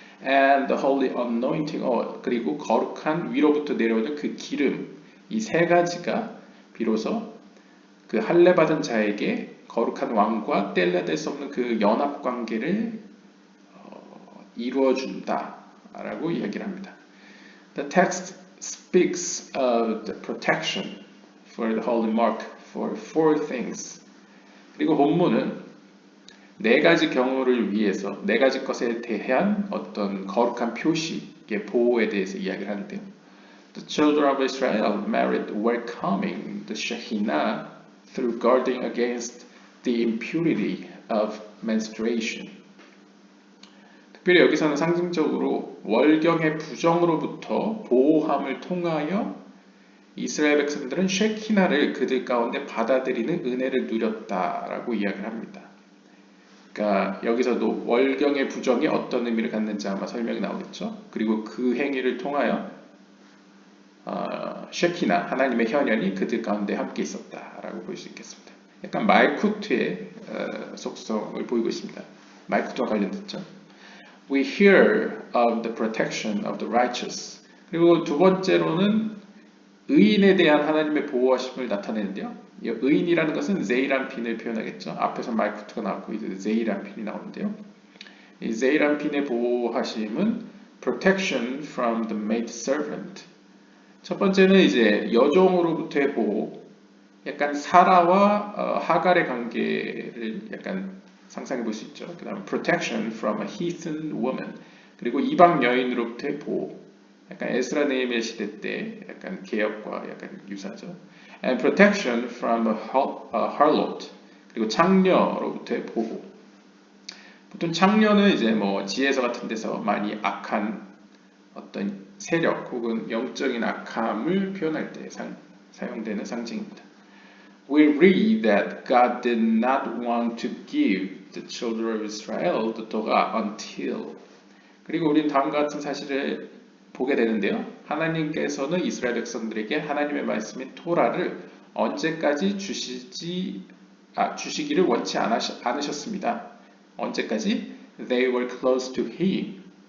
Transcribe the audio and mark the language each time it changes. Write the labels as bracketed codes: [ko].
[en] And the holy anointing oil [ko] 그리고 거룩한 위로부터 내려오는 그 기름 이 세 가지가 비로소 그 할례 받은 자에게 거룩한 왕과 뗄래야 수 없는 그 연합 관계를 이루어 준다라고 이야기를 합니다. [en] The text speaks of the protection for the holy mark for four things. [ko] 그리고 본문은 네 가지 경우를 위해서 네 가지 것에 대한 어떤 거룩한 표시의 보호에 대해서 이야기를 하는데요. [en] The children of Israel merit welcoming the Shekinah through guarding against the impurity of menstruation. [ko] 특별히 여기서는 상징적으로 월경의 부정으로부터 보호함을 통하여 이스라엘 백성들은 쉐키나를 그들 가운데 받아들이는 은혜를 누렸다라고 이야기를 합니다. 그러니까 여기서도 월경의 부정이 어떤 의미를 갖는지 아마 설명이 나오겠죠. 그리고 그 행위를 통하여 쉐키나 하나님의 현현이 그들 가운데 함께 있었다라고 볼 수 있겠습니다. 약간 말쿠트의 속성을 보이고 있습니다. 말쿠트와 관련됐죠. [en] We hear of the protection of the righteous. [ko] 그리고 두 번째로는 의인에 대한 하나님의 보호하심을 나타내는데요. 의인이라는 것은 제이란핀을 표현하겠죠. 앞에서 말쿠트가 나왔고 이제 제이란핀이 나오는데요. 이 제이란핀의 보호하심은 [en] protection from the maid servant. [ko] 첫 번째는 이제 여종으로부터의 보호, 약간 사라와 하갈의 관계를 약간 상상해 볼 수 있죠. 그 다음에 [en] protection from a heathen woman, [ko] 그리고 이방 여인으로부터의 보호, 약간 에스라 네헤미야 시대 때 약간 개혁과 약간 유사죠. [en] And protection from a harlot, [ko] 그리고 창녀로부터의 보호. 보통 창녀는 이제 뭐 지혜서 같은 데서 많이 악한 어떤 세력 혹은 영적인 악함을 표현할 때 사용되는 상징입니다. [en] We read that God did not want to give the children of Israel the Torah until. [ko] 그리고 우리는 다음과 같은 사실을 보게 되는데요. 하나님께서는 이스라엘 백성들에게 하나님의 말씀인 토라를 언제까지 주시기를 원치 않으셨습니다. 언제까지? [en] They were close to Him.